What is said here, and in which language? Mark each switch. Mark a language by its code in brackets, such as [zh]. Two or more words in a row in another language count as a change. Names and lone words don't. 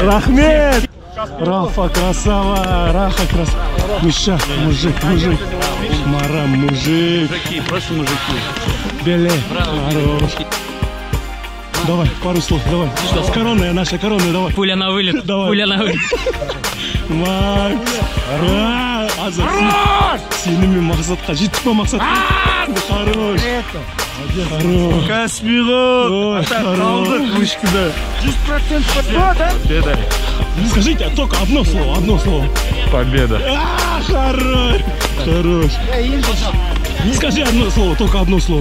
[ru] Рахмет! Рафа, красава! Миша, мужик! Мара, мужик! Мужики, просто мужики! Беле! Хорош! Давай, пару слов, давай. Сейчас коронная, наша коронная, давай. Пуля на вылет. Давай. Пуля на вылет. Макс. Азат. [kk] Сеніммен мақсатқа жеттік па мақсат? [ru] Хорош. Хорош. Каспиғо. Хорош. Вышкада. 10% победа. Скажите только одно слово. Победа. Хорош. Хорош. Скажи одно слово, только одно слово.